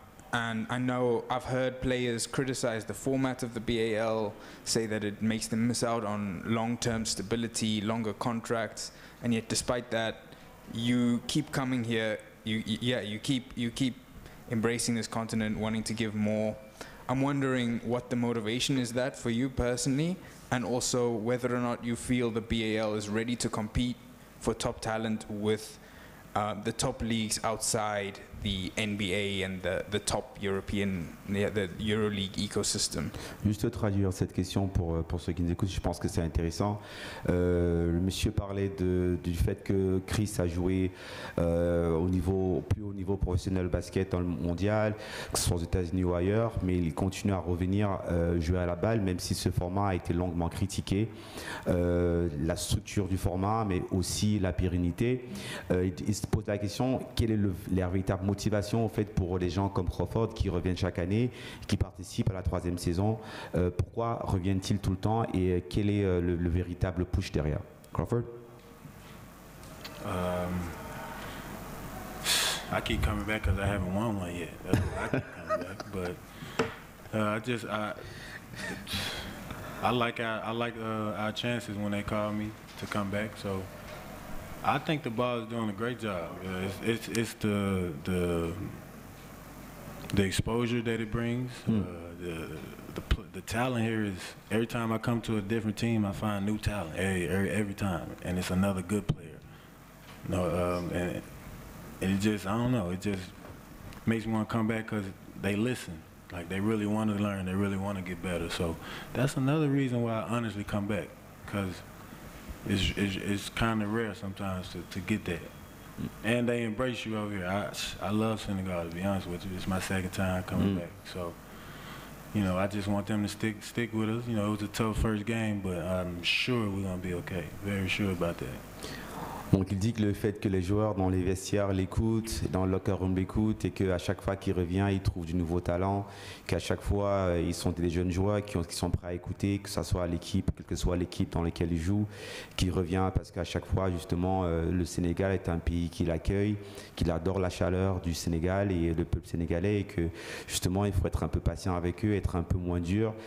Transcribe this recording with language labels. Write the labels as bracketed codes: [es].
[en] And I know I've heard players criticize the format of the BAL, say that it makes them miss out on long-term stability, longer contracts, and yet despite that, you keep coming here, you keep embracing this continent, wanting to give more. I'm wondering what the motivation is that for you personally, and also whether or not you feel the BAL is ready to compete for top talent with the top leagues outside the NBA and the top European, the EuroLeague ecosystem? [fr] Juste traduire cette question pour ceux qui nous écoutent, je pense que c'est intéressant. Le monsieur parlait du fait que Chris a joué au plus haut niveau professionnel basket dans le mondial, que ce soit aux États-Unis ou ailleurs, mais il continue à revenir jouer à la balle, même si ce format a été longuement critiqué. La structure du format, mais aussi la pérennité. Il se pose la question, quelle est la véritable motivation au fait pour les gens comme Crawford qui reviennent chaque année, qui participent à la 3e saison? Pourquoi reviennent-ils tout le temps et quel est le véritable push derrière? Crawford? [en] I keep coming back because I haven't won one yet. That's why I keep coming back. But I like our chances when they call me to come back. So I think the ball is doing a great job. It's the exposure that it brings. The talent here is, every time I come to a different team, I find new talent every time, and it's another good player. And it just, I don't know, it just makes me want to come back because they listen. Like, they really want to learn, they really want to get better. So that's another reason why I honestly come back, because it's kind of rare sometimes to get that. And they embrace you over here. I love Senegal, to be honest with you. It's my second time coming back. So, you know, I just want them to stick with us. You know, it was a tough first game, but I'm sure we're going to be okay. Very sure about that. [fr] Donc il dit que le fait que les joueurs dans les vestiaires l'écoutent, dans le locker room l'écoutent, et qu'à chaque fois qu'il revient, il trouve du nouveau talent, qu'à chaque fois, ils sont des jeunes joueurs qui sont prêts à écouter, que ce soit l'équipe, quelle que soit l'équipe dans laquelle ils jouent, qu'il revient parce qu'à chaque fois, justement, le Sénégal est un pays qui l'accueille, qu'il adore la chaleur du Sénégal et le peuple sénégalais, et que justement, il faut être un peu patient avec eux, être un peu moins dur.